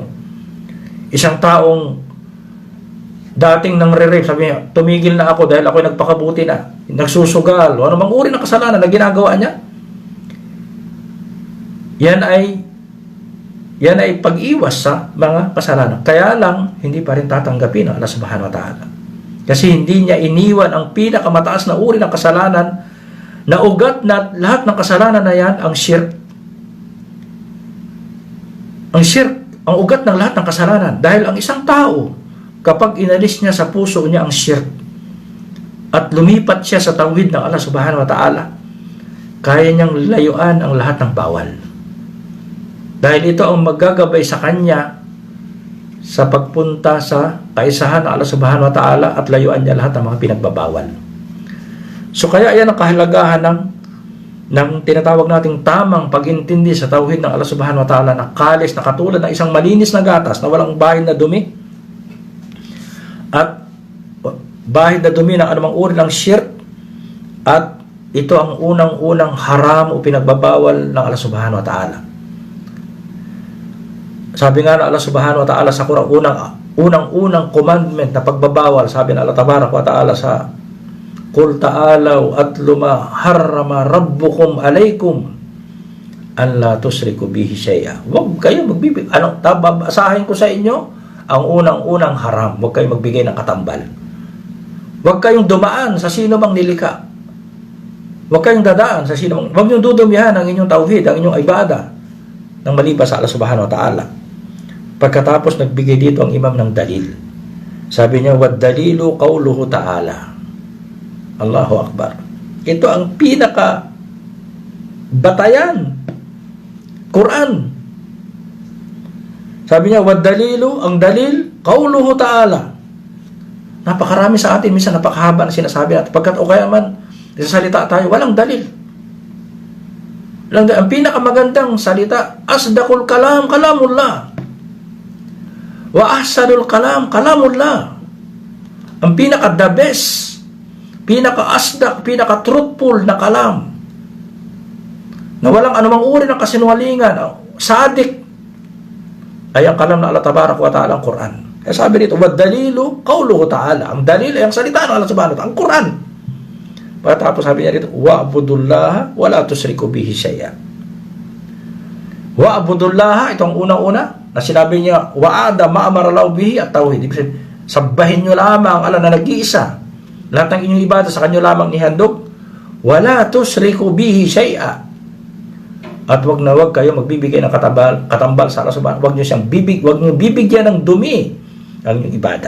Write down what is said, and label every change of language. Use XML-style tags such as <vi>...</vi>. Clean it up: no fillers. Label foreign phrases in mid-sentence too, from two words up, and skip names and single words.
<tl>Isang taong dating nang re-rape, sabi niya, tumigil na ako dahil ako nagpakabuti na, nagsusugal, o anumang uri ng kasalanan na ginagawa niya. Yan ay pag-iwas sa mga kasalanan. Kaya lang, hindi pa rin tatanggapin ang</tl> <ar>الله سبحانه وتعالى.</ar> <tl>Kasi hindi niya iniwan ang pinakamataas na uri ng kasalanan na ugat na lahat ng kasalanan na yan, ang shirk. Ang shirk, ang ugat ng lahat ng kasalanan. Dahil ang isang tao, kapag inalis niya sa puso niya ang shirk at lumipat siya sa tauhid ng</tl> <ar>الله سبحانه وتعالى,</ar> <tl>kaya niyang layuan ang lahat ng bawal. Dahil ito ang maggagabay sa kanya sa pagpunta sa kaisahan ng</tl> <ar>الله سبحانه وتعالى</ar> <tl>at layuan niya lahat ng mga pinagbabawal. So kaya yan ang kahalagahan ng tinatawag nating tamang pag-intindi sa tauhid ng</tl> <ar>الله سبحانه وتعالى</ar> <tl>na kalis na katulad ng isang malinis na gatas na walang bahid na dumi at bahid na dumi ng anumang uri ng shirk, at ito ang unang-unang haram o pinagbabawal ng</tl> <ar>الله سبحانه وتعالى.</ar> <tl>Sabi nga na</tl> <ar>الله سبحانه وتعالى</ar> <tl>sa Quran, unang-unang commandment na pagbabawal, sabi na</tl> <ar>الله تبارك وتعالى</ar> <tl>sa</tl> <ar>قل تعالوا أتل ما حرم ربكم عليكم ألا تشركوا به شيئا.</ar> <tl>Huwag kayo magbibigay. Babasahin ko sa inyo ang unang-unang haram. Huwag kayo magbigay ng katambal. Huwag kayong dumaan sa sino mang nilikha. Huwag kayong dadaan sa sino mang... Huwag niyong dudumihan ang inyong tauhid, ang inyong ibada ng maliban sa</tl> <ar>الله سبحانه وتعالى.</ar> <tl>Pagkatapos nagbigay dito ang imam ng dalil. Sabi niya,</tl> <ar>والدليل قوله تعالى. الله أكبر.</ar> <tl>Ito ang pinaka batayan. Quran. Sabi niya,</tl> <ar>والدليل,</ar> <tl>ang dalil,</tl> <ar>قوله تعالى.</ar> <tl>Napakarami sa atin, minsan napakahaba na sinasabi natin. Pagkat o kaya man, isasalita tayo, walang dalil. Ang pinakamagandang salita,</tl> <ar>أصدق الكلام كلام الله. وأحسن الكلام كلام الله.</ar> <tl>Ang pinaka-</tl> <en>the best,</en> <tl>pinaka-asdaq, pinaka-truthful na kalam, na walang anumang uri ng kasinungalingan, sadik, ay ang kalam na</tl> <ar>الله تبارك وتعالى,</ar> <tl>ang Quran. Kaya sabi dito,</tl> <ar>والدليل قوله تعالى.</ar> <tl>Ang dalil ay ang salita ng</tl> <ar>الله سبحانه وتعالى,</ar> <tl>ang Quran. Pagkatapos sabi niya dito,</tl> <ar>واعبدوا الله ولا تشركوا به شيئا. واعبدوا الله,</ar> <tl>ito ang unang-una na sinabi niya,</tl> <ar>وعد ما أمر له به التوحيد.</ar> <tl>Ibig sabihin, sabahin nyo lamang Allah na nag-iisa. Lahat ng inyong ibada sa kanyo lamang nihandog.</tl> <ar>ولا تشركوا به شيئا.</ar> <tl>At wag na wag kayo magbibigay ng katambal sa</tl> <ar>الله سبحانه.</ar> <tl>Wag nyo bibigyan ng dumi ang inyong ibada.</tl>